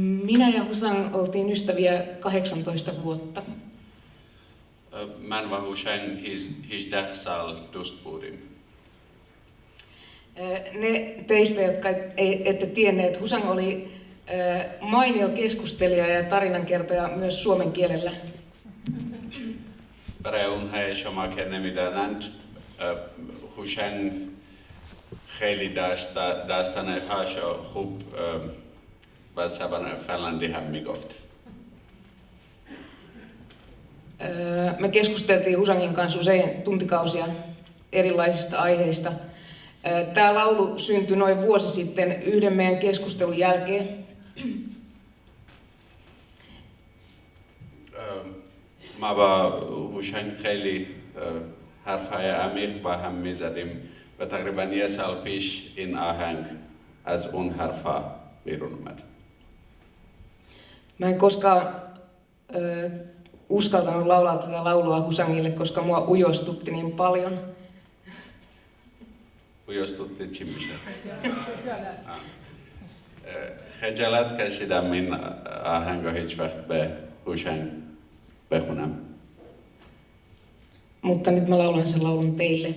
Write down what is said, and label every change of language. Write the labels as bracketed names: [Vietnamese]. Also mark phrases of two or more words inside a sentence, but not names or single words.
[Finnish] Minä ja Husang oltiin ystäviä 18 vuotta. [Persian] من و هوشنگ 18 سال دوست بودیم. [Finnish] Ne teistä, jotka ette tienneet, Husang oli mainio keskustelija ja tarinankertoja myös suomen kielellä. [Persian] برای اونهایی شما که نمیدانند هوشنگ خیلی داستانهاشو خوب با زبان فنلاندی هم میگفت. [Finnish] Me keskusteltiin Husangin kanssa usein tuntikausia erilaisista aiheista. Tämä laulu syntyi noin vuosi sitten yhden meidän keskustelun jälkeen. [Persian] ما با هوشنگ خیلی حرفهای عمیق با هم میزدیم و تقریبا یه سال پیش این آهنگ از اون حرفها بیرون اومد. [Finnish] Mä en koskaan uskaltanut laulaa tätä laulua Husangille, koska mua ujostutti niin paljon. [Persian] ujostutti چی میشه؟ خجالت کشیدم این آهنگو هیچ وقت به هوشنگ بخونم. [Finnish] Mutta nyt mä laulan sen laulun teille.